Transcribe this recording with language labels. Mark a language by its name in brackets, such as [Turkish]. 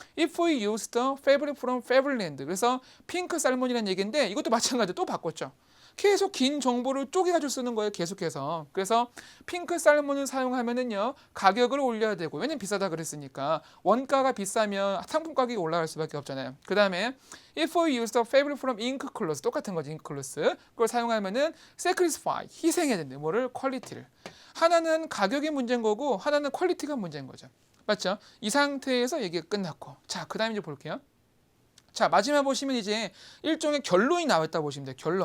[English] If we use the fabric from Faberland. [Korean] 그래서 핑크 살몬이라는 얘기인데 이것도 마찬가지로 또 바꿨죠. 계속 긴 정보를 쪼개가지고 쓰는 거예요. 계속해서. 그래서 핑크 살몬을 사용하면은요 가격을 올려야 되고, 왜냐면 비싸다 그랬으니까 원가가 비싸면 상품 가격이 올라갈 수밖에 없잖아요. 그 다음에 [English] if we use the fabric from ink clause, [Korean] 똑같은 거지. ink clause 그걸 사용하면은 sacrifice, 희생해야 된대. 뭐를? 퀄리티를. 하나는 가격이 문제인 거고 하나는 퀄리티가 문제인 거죠. 맞죠? 이 상태에서 얘기가 끝났고, 자, 그 다음에 이제 볼게요. 자, 마지막 보시면 이제 일종의 결론이 나왔다 보시면 돼요.